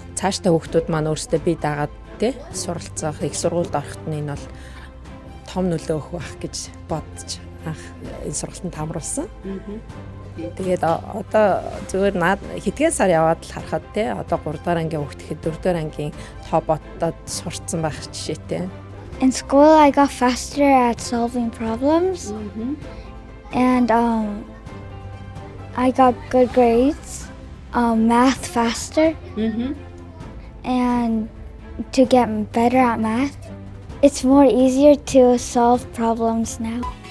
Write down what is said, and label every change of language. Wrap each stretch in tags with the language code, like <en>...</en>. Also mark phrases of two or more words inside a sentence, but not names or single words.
<mn>Цаашдаа хүүхдүүд маань өөрсдөө бие дагаад тий суралцах, их сургуульд орохт нь энэ бол том нөлөө өгөх байх гэж бодож анх энэ сургалтанд хамруулсан. Тэгээд одоо зүгээр хэдхэн сар яваад л харахад тий одоо 3 дахь ангийн хүүхд ихэд 4 дахь ангийн тоо боддод сурцсан байх жишээтэй.</mn> <en>In school, I got faster at solving problems, and I got good grades. Math faster, and to get better at math, it's more easier to solve problems now.</en>